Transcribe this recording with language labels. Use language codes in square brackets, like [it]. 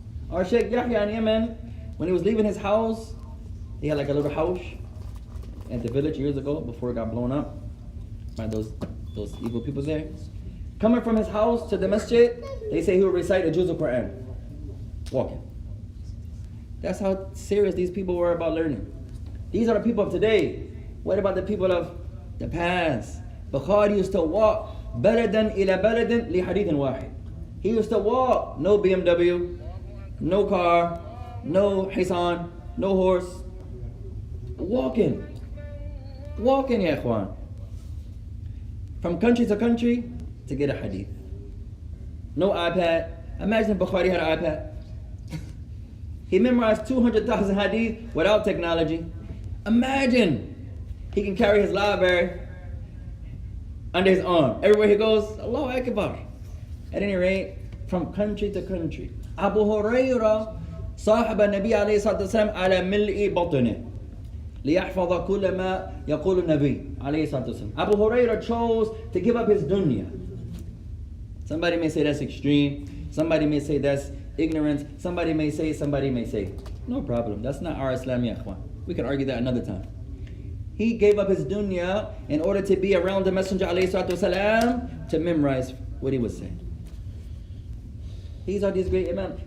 [en] Our Sheikh Yahya in Yemen, when he was leaving his house, he had like a little house at the village years ago before it got blown up by those evil people there. Coming from his house to the masjid, they say he will recite a juz of Quran. Walking. That's how serious these people were about learning. These are the people of today. What about the people of the past? Bukhari used to walk [ar] بلدا إلى بلد لحديث واحد. [en] He used to walk. No BMW, no car, no hisan, no horse. Walking. Walking, ya ikhwan. From country to country to get a hadith. No iPad. Imagine if Bukhari had an iPad. He memorized 200,000 hadith without technology. Imagine he can carry his library under his arm. Everywhere he goes, Allahu Akbar. At any rate, from country to country. [ar] Abu Hurairah صاحب النبي عليه الصلاة والسلام على ملء بطنه ليحفظ كل ما يقول النبي عليه الصلاة والسلام. [en] Abu Hurairah chose to give up his dunya. Somebody may say that's extreme. Somebody may say that's ignorance. Somebody may say. No problem. That's not our Islam, ya ikhwan. We can argue that another time. He gave up his dunya in order to be around the Messenger alayhi salatu wasalam to memorize what he was saying. These are these great imams.